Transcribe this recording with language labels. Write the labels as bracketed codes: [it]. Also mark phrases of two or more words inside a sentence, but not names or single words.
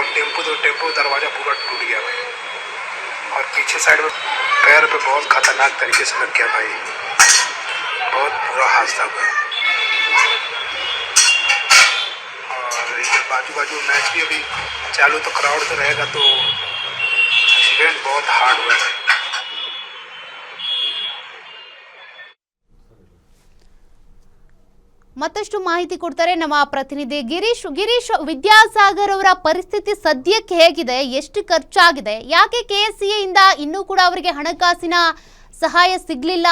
[hi] और टेम्पो दरवाज़ा पूरा टूट गया भाई, और पीछे साइड में पैर पे बहुत खतरनाक तरीके से लग गया भाई. बहुत बुरा हादसा हुआ. बाजू मैच भी अभी चालू, तो क्राउड तो रहेगा, तो एक्सीडेंट बहुत हार्ड हुआ है. [kn] ಮತ್ತಷ್ಟು ಮಾಹಿತಿ ಕೊಡ್ತಾರೆ ನಮ್ಮ ಪ್ರತಿನಿಧಿ ಗಿರೀಶ್. ವಿದ್ಯಾಸಾಗರ್ ಅವರ ಪರಿಸ್ಥಿತಿ ಸದ್ಯಕ್ಕೆ ಹೇಗಿದೆ, ಎಷ್ಟು ಖರ್ಚಾಗಿದೆ, ಯಾಕೆ KSCA ಇಂದ ಇನ್ನೂ ಕೂಡ ಅವರಿಗೆ ಹಣಕಾಸಿನ ಸಹಾಯ ಸಿಗ್ಲಿಲ್ಲ?